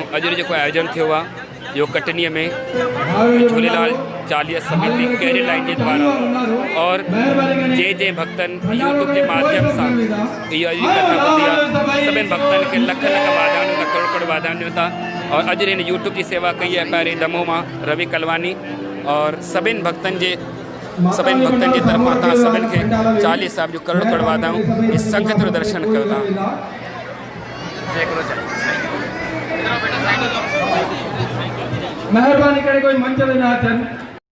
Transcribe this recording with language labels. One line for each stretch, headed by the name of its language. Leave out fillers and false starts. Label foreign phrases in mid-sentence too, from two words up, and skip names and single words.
Sindhi: अॼु जेको आयोजन थियो आहे जो कटनीअ में झूलेलाल चालीहा समिति कहिड़े लाइन जे द्वारा और जे भक्तनि यूट्यूब
Hindi: के माध्यम
Sindhi: सां इहा कथा ॿुधी आहे सभिनि भक्तनि खे लख लख वाधायूं करोड़ करोड़ वाधायूं ॾियूं था। और अॼु हिन यूट्यूब की सेवा कई आहे पहिरीं दमोह मां रवि कलवानी और सभिनि भक्तनि जे तरफ़ां तव्हां सभिनि खे चालीह साहिब जो करोड़ करोड़ वाधायूं। इस संगत जो दर्शन कयो था। महिरबानी करे कोई मंच में ना अचनि।